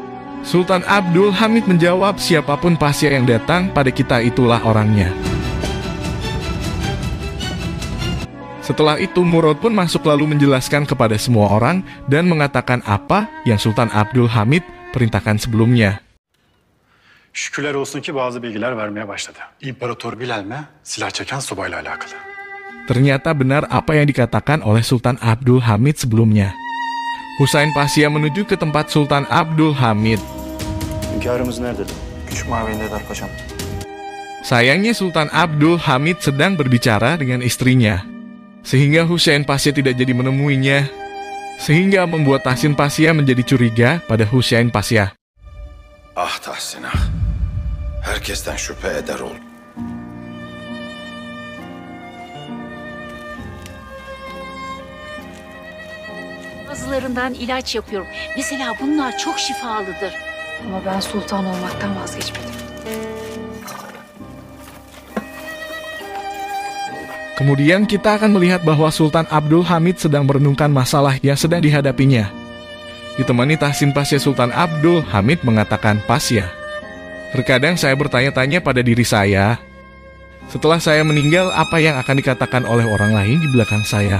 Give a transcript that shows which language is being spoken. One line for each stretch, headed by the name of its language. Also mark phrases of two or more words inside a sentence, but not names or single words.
Indonesian: Sultan Abdul Hamid menjawab, siapapun Pasha yang datang pada kita itulah orangnya. Setelah itu Murad pun masuk lalu menjelaskan kepada semua orang dan mengatakan apa yang Sultan Abdul Hamid perintahkan sebelumnya.
Turkish: Şükürler olsun ki bazı bilgiler vermeye başladı. İmparator Wilhelm'e silah çeken subayla alakalı.
Indonesian: Ternyata benar apa yang dikatakan oleh Sultan Abdul Hamid sebelumnya. Husain Pasha menuju ke tempat Sultan Abdul Hamid.
Turkish: Hünkârımız nerededir? Küçük mavindedir paşam.
Indonesian: Sayangnya Sultan Abdul Hamid sedang berbicara dengan istrinya, sehingga Husain Pasha tidak jadi menemuinya, sehingga membuat Tahsin Pasha menjadi curiga pada Husain Pasha.
Turkish: Ah Tahsin ah. Herkesten şüphe eder ol. Bazılarından ilaç yapıyorum. Mesela bunlar çok şifalıdır. Ama ben sultan olmaktan vazgeçmedim.
Indonesian: Kemudian kita akan melihat bahwa Sultan Abdul Hamid sedang merenungkan masalah yang sedang dihadapinya. Ditemani Tahsin Pasha, Sultan Abdul Hamid mengatakan, Pasha, terkadang saya bertanya-tanya pada diri saya, setelah saya meninggal apa yang akan dikatakan oleh orang lain di belakang saya?